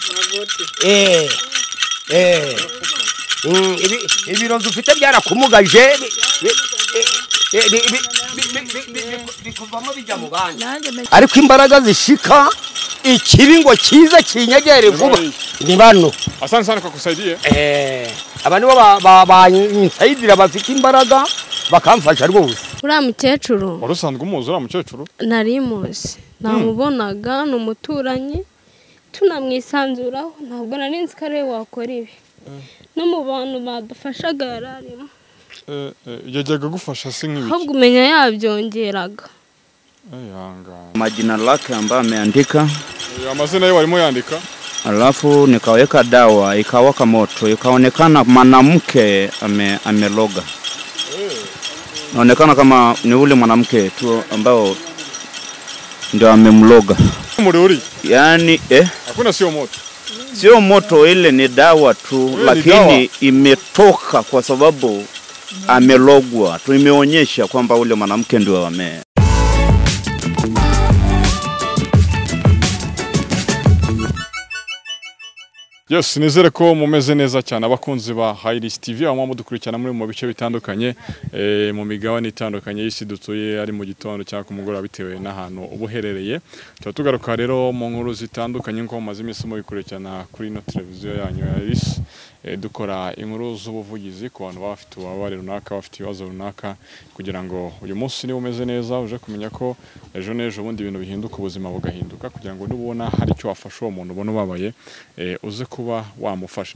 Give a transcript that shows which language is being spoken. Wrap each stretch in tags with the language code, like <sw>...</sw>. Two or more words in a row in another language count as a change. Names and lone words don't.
<rw>Ibirozo ufite byarakumugaje. Bikuvamo bijya mu bandi. Ariko imbaraga zishika ikiringo cyiza kinyegere vuba. Ni bano.</rw> <sw>Asante sana kwa kusaidia.</sw> <rw>Abantu banyisayidira bafite imbaraga bakamfasha rwose. Uriya mukecuru warusanzwe umuzi uriya mukecuru nari muzi namubonaga ni umuturanyi tunamwisanzuraho ntabwo nari nzi ko ariwe wakora ibi no mu bantu badufashaga yararimo yajyaga gufasha se nk'ibiki ahubwo umenya yabyongeraga</rw> <sw>majina lake ambayo ameandika</sw> <rw>amazina ye warimo yandika</rw> <sw>alafu nikaweka dawa ikawaka moto ikaonekana mwanamke ameloga naonekana kama ni ule mwanamke tu ambao ndio amemloga. Muriuri? Yani hakuna sio moto. Sio moto, ile ni dawa tu lakini imetoka kwa sababu amelogwa. Tu imeonyesha kwamba ule mwanamke ndio</sw> <rw>Yes, nizere ko mumeze neza cyane abakunzi ba Highlights TV aho mudukurikirana muri mu bice bitandukanye mu migabane itandukanye y'isi dutuye ari mu gitondo cyangwa ku mugoroba bitewe n'ahantu ubuherereye. Tugaruka rero mu nkuru zitandukanye nko maze iminsi mu bikurikirana kuri no televiziyo yanyu ya RIS dukora inkuru z'ubuvugizi ku bantu bafite ubabare runaka bafite ibibazo runaka kugira ngo uyu munsi ni umeze neza uje kumenya ko ejo nejo bundi ibintu bihinduka ubuzima bugahinduka kugira ngo nubona hari icyo wafasha uwo muntu ubona ubabaye uze kuba wamufasha.</rw>